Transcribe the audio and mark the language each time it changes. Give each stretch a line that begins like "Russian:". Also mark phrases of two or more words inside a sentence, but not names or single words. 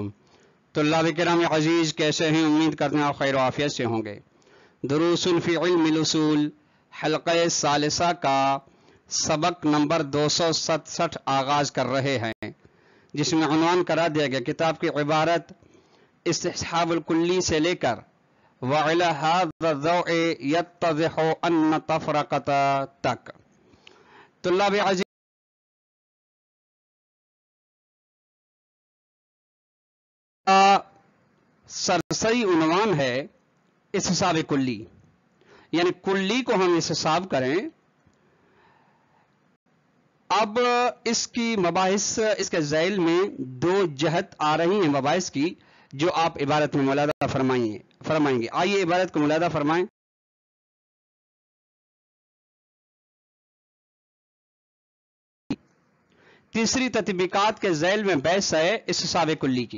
Urdu: طلاب کرام عزیز، کیسے ہیں؟ امید کرتے ہیں آپ خیر و عافیت سے ہوں گے. دروس فی علم الاصول حلقہ ثالثہ کا سبق نمبر 267 آغاز کر رہے ہیں، جس میں عنوان کرا دیا گیا کتاب کی عبارت
Arabic: استصحاب الکلی
Urdu: سے لے کر
Arabic: وعلی هذا الضوء يتضح ان تفرقۃ
Urdu: تک. طلاب عزیز، سرسری عنوان ہے استصحاب کلی، یعنی کلی کو ہم استصحاب کریں. اب اس کی مباحث، اس کے ذیل میں دو جہت آ رہی ہیں مباحث کی، جو آپ عبارت میں ملاحظہ فرمائیں گے. آئیے عبارت کو ملاحظہ فرمائیں. تیسری تطبیقات کے ذیل میں بحث ہے استصحاب کلی کی.